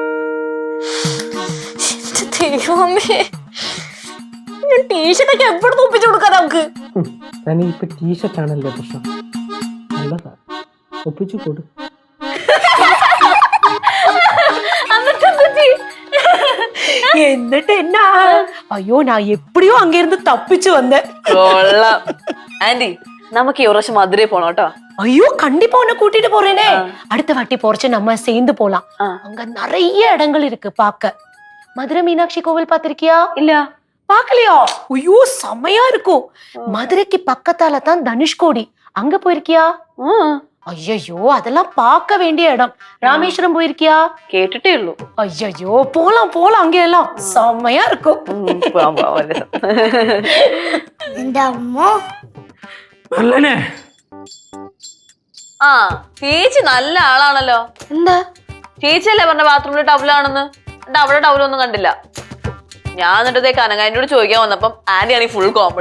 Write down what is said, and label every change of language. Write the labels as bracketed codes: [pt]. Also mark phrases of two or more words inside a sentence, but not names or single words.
[ml] ദൈവമേ, ടീഷർട്ടൊക്കെ എപ്പോഴും ഒപ്പിച്ചു കൊടുക്കാം നമുക്ക്. ഇപ്പൊ ടീഷർട്ട് ആണല്ലേ പ്രശ്നം. നല്ലതാ, ഒപ്പിച്ചു കൊടു. എന്നിട്ട് എന്നാ? അയ്യോ, [ta] நான் எப்படியோ அங்க இருந்து தப்பிச்சு வந்தேன். [ml] ആന്റി, നമുക്ക് ഈ പ്രാവശ്യം മധുരയിൽ പോണം കേട്ടോ. [ta] ஐயோ, கண்டிப்பா உன்னை கூட்டிட்டு போறேனே. அடுத்த வாட்டி போறச்சு நம்ம சேர்ந்து போலாம். அங்க நிறைய இடங்கள் இருக்கு பாக்க. மதுரை மீனாட்சி கோவில் பாத்திருக்கியா? இல்ல. பாக்கலையா? ஐயோ செமையா இருக்கும். மதுரைக்கு பக்கத்தால தான் தனுஷ்கோடி. அங்க போயிருக்கியா? ஐயோ, அதெல்லாம் பார்க்க வேண்டிய இடம். ராமேஸ்வரம் போயிருக்கியா? [ml] கேட்டுட்டே உള്ളൂ. [ta] ஐயோ, போலாம் போலாம், அங்க எல்லாம் செமையா இருக்கும். [ml] എന്റെ അമ്മോ, നല്ലനെ. ആ ചേച്ചി നല്ല ആളാണല്ലോ. എന്താ ചേച്ചിയല്ലേ പറഞ്ഞ ബാത്റൂമിൽ ടവലാണെന്ന്? എന്നിട്ട് അവിടെ ടവലൊന്നും കണ്ടില്ല. ഞാൻ എന്നിട്ടേ കനകാനോട് ചോദിക്കാൻ വന്നപ്പം ആന്റി ആണെങ്കിൽ ഫുൾ കോമഡി.